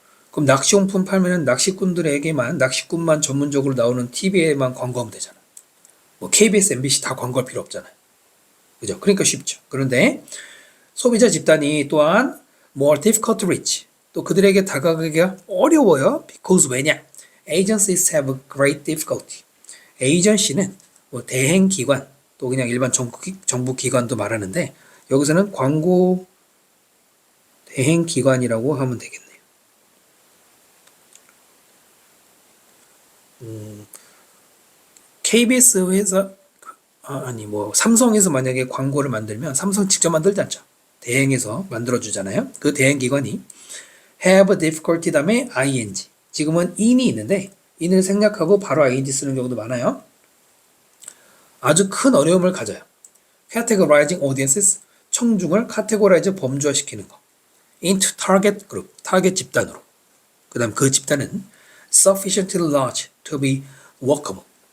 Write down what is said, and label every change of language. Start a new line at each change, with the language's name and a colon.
Korean: 그럼 낚시용품 팔면은 낚시꾼만 전문적으로 나오는 TV에만 광고하면 되잖아. 뭐 KBS, MBC 다 광고할 필요 없잖아요. 그죠? 그러니까 쉽죠. 그런데 소비자 집단이 또한
English: more difficult to reach.
Korean: 또 그들에게 다가가기가 어려워요. because 왜냐?
English: Agencies have great difficulty.
Korean: 에이전시는 뭐 대행기관 또 그냥 일반 정부 기관도 말하는데 여기서는 광고 대행기관이라고 하면 되겠네요. KBS 회사 삼성에서 만약에 광고를 만들면 삼성 직접 만들지 않죠. 대행해서 만들어주잖아요. 그 대행기관이 have difficulty 다음에 ing. 지금은 in이 있는데 in을 생략하고 바로 ing 쓰는 경우도 많아요. 아주 큰 어려움을 가져요.
English: categorizing audiences,
Korean: 청중을 카테고라이즈 범주화시키는 거.
English: into target group,
Korean: 타겟 집단으로. 그 다음 그 집단은
English: sufficiently large to be workable.